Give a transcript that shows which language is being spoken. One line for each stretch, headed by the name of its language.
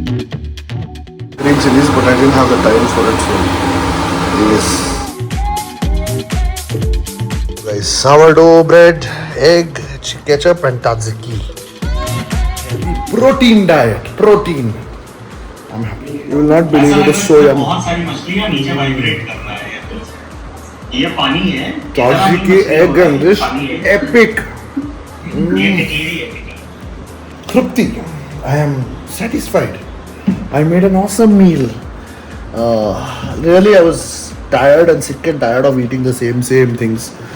English: green chilies, but I didn't have the time for it. So, yes. Guys, sourdough bread, egg, ketchup, and tzatziki. Protein diet. Protein. I'm happy. You will not believe it is so yummy.
Hindi: बहुत सारी मछलियां नीचे vibrate कर रहा है ये पानी है
English: Tzatziki, egg, and this epic.
Hindi: ये टिकली है
English: Trupti. I am satisfied. I made an awesome meal. Really, I was tired and sick and tired of eating the same things.